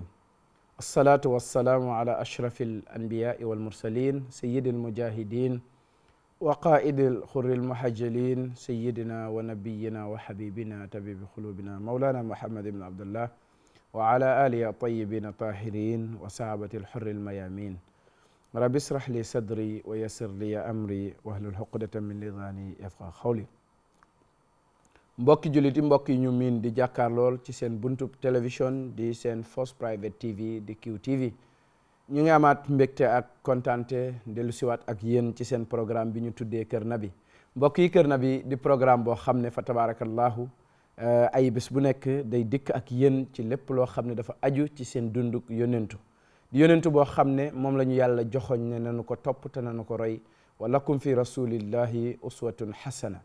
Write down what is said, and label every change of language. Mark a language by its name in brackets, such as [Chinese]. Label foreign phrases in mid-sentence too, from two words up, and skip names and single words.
[Arabic] الصلاة والسلام على أشرف الأنبياء والمرسلين سيد المجاهدين وقائد الخر المحجلين سيدنا ونبينا وحبيبنا طبيب قلوبنا مولانا محمد بن عبد الله وعلى آله الطيبين الطاهرين وصحابة الحر الميامين. رب اشرح لي صدري ويسر لي أمري واحلل عقدة من لساني يفقهوا قولي. [Wolof] mbokki jullit yi mbokk yi ñu miin di jàkkaarlool ci seen buntub télévision di seen First Private TV di QTV ñu ngi amaat mbégte ak kontaante dellu siwaat ak yéen ci seen programme bi ñu tuddee Kër Nabi. mbokk yi Kër Nabi di programme boo xam ne [Arabic] فتبارك الله [Wolof] ay bés bu nekk day dikk ak yéen ci lépp loo xam ne dafa aju ci seen dunduk yonentu di yonentu boo xam ne moom la ñu yàlla joxoñ ne nanu ko topp te nanu ko roy [Arabic] ولكم في رسول الله أسوة حسنة.